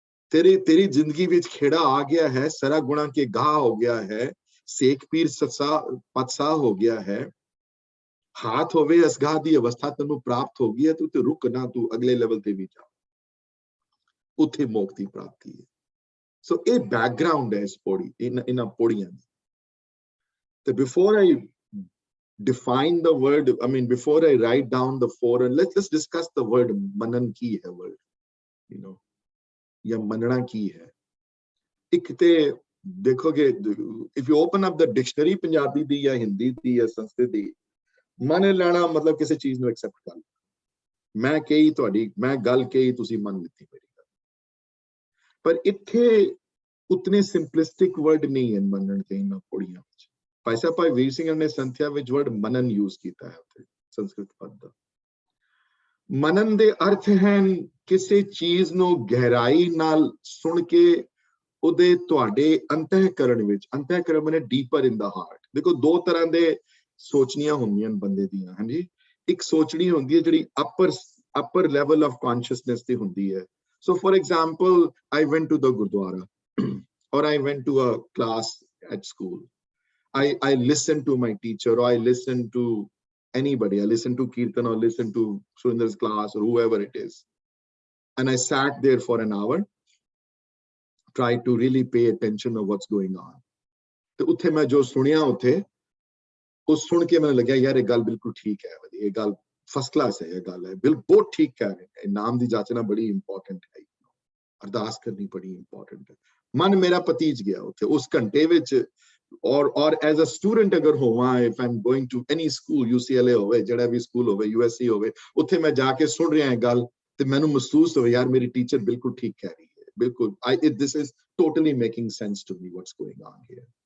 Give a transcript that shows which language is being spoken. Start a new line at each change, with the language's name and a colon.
Punjabi: ਤੇਰੀ ਜ਼ਿੰਦਗੀ ਵਿੱਚ ਖੇੜਾ ਆ ਗਿਆ ਹੈ, ਸਰਾ ਗੁਣਾ ਕੇ ਗਾਹ ਹੋ ਗਿਆ ਹੈ, ਸੇਖ ਪੀਰ ਪਤਸਾ ਹੋ ਗਿਆ ਹੈ, ਹਾਥ ਹੋਵੇ ਅਸਗਾਹ ਦੀ ਅਵਸਥਾ ਤੈਨੂੰ ਪ੍ਰਾਪਤ ਹੋ ਗਈ ਹੈ, ਤੂੰ ਰੁਕ ਨਾ, ਤੂੰ ਅਗਲੇ ਲੈਵਲ ਤੇ ਵੀ ਜਾ, ਉੱਥੇ ਮੋਖ ਦੀ ਪ੍ਰਾਪਤੀ ਹੈ। ਸੋ ਇਹ ਬੈਕਗ੍ਰਾਉਂਡ ਹੈ ਇਸ ਪੌੜੀ, ਇਹਨਾਂ ਪੌੜੀਆਂ ਦੀ। ਤੇ
English: before I define the word, I mean before I write down the four, and let's discuss the word manan
Punjabi: ਕੀ ਹੈ
English: word, you know,
Punjabi: ਜਾਂ ਮੰਨਣਾ ਕੀ ਹੈ। ਇੱਕ ਤੇ ਦੇਖੋਗੇ,
English: if you open up the dictionary
Punjabi: Punjabi ਦੀ ਜਾਂ ਹਿੰਦੀ ਦੀ ਜਾਂ ਸੰਸਕ੍ਰਿਤ ਦੀ, ਮੰਨ ਲੈਣਾ ਮਤਲਬ ਕਿਸੇ ਚੀਜ਼ ਨੂੰ ਐਕਸੈਪਟ ਕਰ ਲੈਣਾ। ਮੈਂ ਗੱਲ ਕਹੀ, ਤੁਸੀਂ ਮੰਨ ਲਿੱਤੀ ਮੇਰੀ ਗੱਲ। ਪਰ ਇੱਥੇ ਉਤਨੇ ਸਿੰਪਲਿਸਟਿਕ ਵਰਡ ਨਹੀਂ ਹੈ ਮੰਨਣ ਦੇ ਇਹਨਾਂ ਪੌੜੀਆਂ ਵਿੱਚ। ਭਾਈ ਸਾਹਿਬ ਭਾਈ ਵੀਰ ਸਿੰਘ ਨੇ ਸੰਥਿਆ ਵਿੱਚ ਵਰਡ ਮਨਨ ਯੂਜ਼ ਕੀਤਾ ਹੈ ਉੱਥੇ, ਸੰਸਕ੍ਰਿਤ ਪਦ ਦਾ। ਮਨਨ ਦੇ ਅਰਥ ਹਨ ਕਿਸੇ ਚੀਜ਼ ਨੂੰ ਗਹਿਰਾਈ ਨਾਲ ਸੁਣ ਕੇ ਉਹਦੇ ਤੁਹਾਡੇ ਅੰਤःਕਰਣ ਵਿੱਚ, ਅੰਤःਕਰਣ ਮਨੇ
English: Deeper in the heart.
Punjabi: ਦੇਖੋ ਦੋ ਤਰ੍ਹਾਂ ਦੇ ਸੋਚਣੀਆਂ ਹੁੰਦੀਆਂ ਬੰਦੇ ਦੀਆਂ, ਹਾਂਜੀ। ਇੱਕ ਸੋਚਣੀ ਹੁੰਦੀ ਹੈ ਜਿਹੜੀ
English: upper level of consciousness
Punjabi: ਤੇ ਹੁੰਦੀ ਹੈ।
English: So for example, I went to the Gurdwara or I went to a class at school. I listened to my teacher, or I listened to anybody. I listened to Kirtan or listened to Surinder's class or whoever it is. And I sat there for an hour, tried to really pay attention of what's going on.
Punjabi: ਤੇ ਉੱਥੇ ਮੈਂ ਜੋ ਸੁਣਿਆ ਉੱਥੇ, ਉਹ ਸੁਣ ਕੇ ਮੈਨੂੰ ਲੱਗਿਆ ਯਾਰ ਇਹ ਗੱਲ ਬਿਲਕੁਲ ਠੀਕ ਹੈ, ਇਹ ਗੱਲ ਫਸਟ ਕਲਾਸ ਹੈ, ਇਹ ਗੱਲ ਹੈ ਬਿਲਕੁਲ ਬਹੁਤ ਠੀਕ ਕਹਿ ਰਹੇ ਨੇ। ਨਾਮ ਦੀ ਜਾਚਨਾ ਬੜੀ ਇੰਪੋਰਟੈਂਟ ਹੈ, ਅਰਦਾਸ ਕਰਨੀ ਬੜੀ ਇੰਪੋਰਟੈਂਟ ਹੈ। ਮਨ ਮੇਰਾ ਪਤੀਜ ਗਿਆ ਉੱਥੇ ਉਸ ਘੰਟੇ ਵਿੱਚ। ਔਰ
English: as a student
Punjabi: ਅਗਰ ਹੋਵਾਂ,
English: if I'm going to any school,
Punjabi: UCLA ਹੋਵੇ, ਜਿਹੜਾ ਵੀ ਸਕੂਲ ਹੋਵੇ, USC ਹੋਵੇ, ਉੱਥੇ ਮੈਂ ਜਾ ਕੇ ਸੁਣ ਰਿਹਾ ਗੱਲ ਤੇ ਮੈਨੂੰ ਮਹਿਸੂਸ ਹੋਵੇ ਯਾਰ ਮੇਰੀ ਟੀਚਰ ਬਿਲਕੁਲ ਠੀਕ ਕਹਿ ਰਹੀ ਹੈ, ਬਿਲਕੁਲ
English: this is totally making sense to me what's going on here.